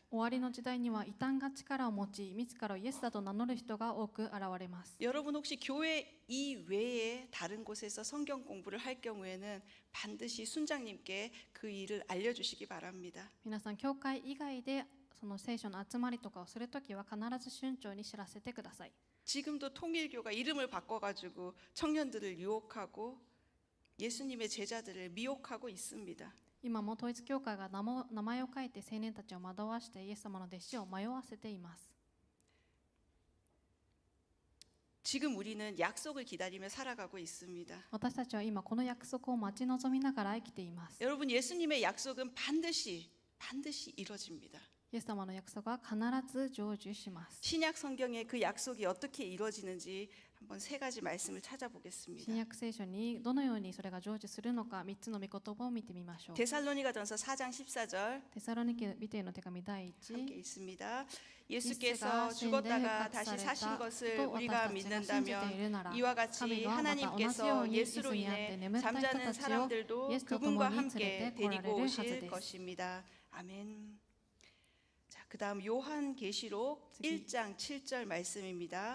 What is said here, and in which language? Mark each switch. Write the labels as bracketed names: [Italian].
[Japanese] 終わりの時代には異端が力を持ち、自らをイエスだと名乗る人が多く現れます。 [Korean] 여러분 혹시 교회 이외에 다른 곳에서 성경 공부를 할 경우에는 반드시 순장님께 그 일을 알려주시기 바랍니다. [Japanese] 皆さん、教会以外でその聖書の集まりとかをするときは必ず村長に知らせてください。 [Korean] 지금도 통일교가 이름을 바꿔가지고 청년들을 유혹하고 예수님의 제자들을 미혹하고 있습니다. [Japanese] 今も統一教会が名前を変えて青年たちを惑わしてイエス様の弟子を迷わせています。 [Korean] 지금 우리는 약속을 기다리며 살아가고 있습니다. [Japanese] 私たちは今この約束を待ち望みながら生きています。 [Korean] 여러분 예수님의 약속은 반드시 이루어집니다. [Japanese] イエス様の約束は必ず成就します。 [Korean] 신약 성경에 그 약속이 어떻게 이루어지는지 한번 세 가지 말씀을 [Japanese] 新 [Korean] 찾아보겠습니다. [Japanese] 約聖書にどのようにそれが成就するのか3つの御言葉を見てみましょう。 [Korean] 데살로니가전서 4장 14절 [Japanese] テサロニケ人への手紙第 [Korean] 함께 [Japanese] 1 [Korean] 있습니다. 예수께서 죽었다가 다시 사신 것을 우리가 믿는다면 이와 같이 하나님께서 예수로 인해 잠자는 사람들도 그분과 함께 데리고 오실 것입니다. 아멘. 자, 그다음 요한계시록 1장 7절 말씀입니다.